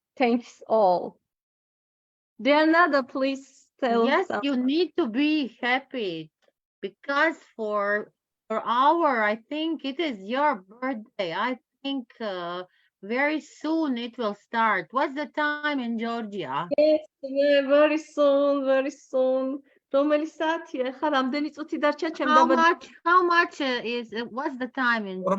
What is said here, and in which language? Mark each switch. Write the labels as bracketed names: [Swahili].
[English] Thanks all. Dear Nada, please tell Yes, some. you need to be happy because for I think it is your birthday. I think very soon it will start. What's the time in Georgia? Yes, very soon, very soon. [Georgian] რომელი საათია? ხა რამდენი წუთი დარჩა ჩემ დაბადებამდე? [English] How much is what's the time in Georgia?